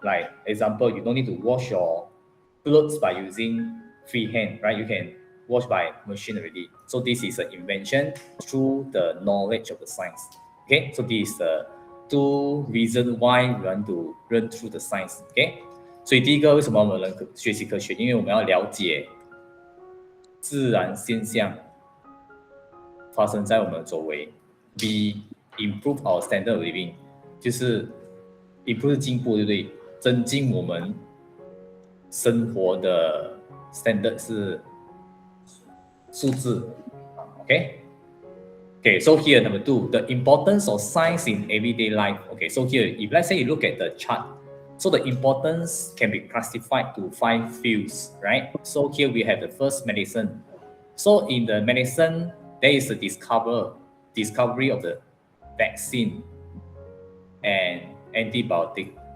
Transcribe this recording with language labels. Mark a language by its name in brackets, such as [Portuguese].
[English] Like example, you don't need to wash your clothes by using free hand, right? You can wash by machine already. So this is an invention through the knowledge of the science. Okay, so this is the 2 reasons why we want to learn through the science. [Chinese] Okay, 所以第一个为什么我们学习科学？因为我们要了解自然现象发生在我们的周围。 [English] We improve our standard of living， [Chinese] 就是 improve 是进步，对不对？增进我们生活的 standard 是数字 ，OK？ [English] Okay, so here number 2, the importance of science in everyday life. Okay, so here, if let's say you look at the chart, so the importance can be classified to 5 fields, right? So here we have the first medicine. So in the medicine, there is the discovery of the vaccine and antibiotic.